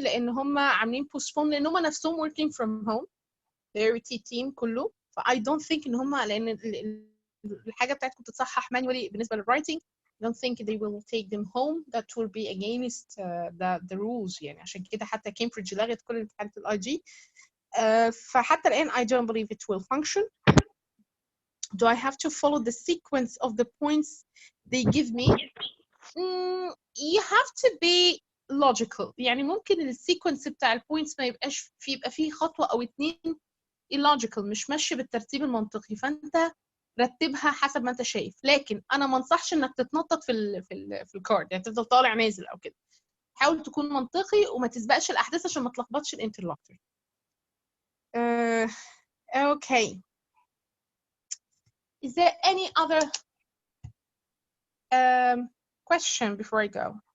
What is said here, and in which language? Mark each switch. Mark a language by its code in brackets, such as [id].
[ar] لان هم عاملين بوستبون لان هم نفسهم [en] working from home the OET team [ar] كله. ف [en] I don't think [ar] ان هم لان الحاجه بتاعتكم تتصحح manually بالنسبه للرايتنج. [en] I don't think they will take them home. That will be against the rules يعني. [ar] عشان كده حتى Cambridge لغت كل امتحانات الاي جي. فحتى الآن [en] I don't believe it will function. Do I have to follow the sequence of the points they give me? You have to be logical. [ar] يعني ممكن السيكونس بتاع البوينتس ما يبقاش يبقى فيه خطوة أو اتنين illogical، مش ماشيه بالترتيب المنطقي، فانت رتبها حسب ما انت شايف. لكن انا ما انصحش انك تتنطط في الكارد، يعني تفضل طالع نازل او كده. حاول تكون منطقي وما تسبقش الاحداث عشان ما تلخبطش الانترلوكتور. [en] Okay. Is there any other question before I go?